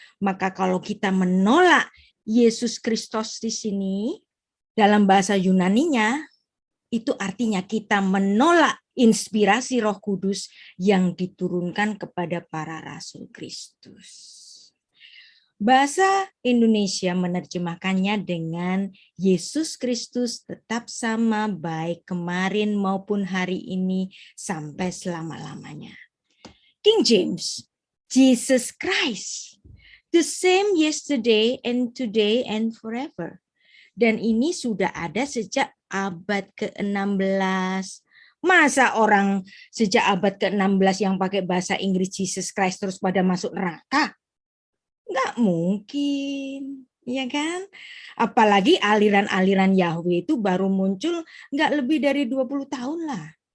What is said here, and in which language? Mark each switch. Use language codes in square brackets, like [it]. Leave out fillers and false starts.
[id] Maka kalau kita menolak Yesus Kristus di sini dalam bahasa Yunaninya, itu artinya kita menolak inspirasi Roh Kudus yang diturunkan kepada para rasul Kristus. Bahasa Indonesia menerjemahkannya dengan Yesus Kristus tetap sama baik kemarin maupun hari ini sampai selama-lamanya. [en] King James, Jesus Christ, the same yesterday and today and forever. [id] Dan ini sudah ada sejak abad ke-16. Masa orang sejak abad ke-16 yang pakai bahasa Inggris Jesus Christ terus pada masuk neraka? Nggak mungkin, ya kan? Apalagi aliran-aliran Yahweh itu baru muncul nggak lebih dari 20 tahun lah.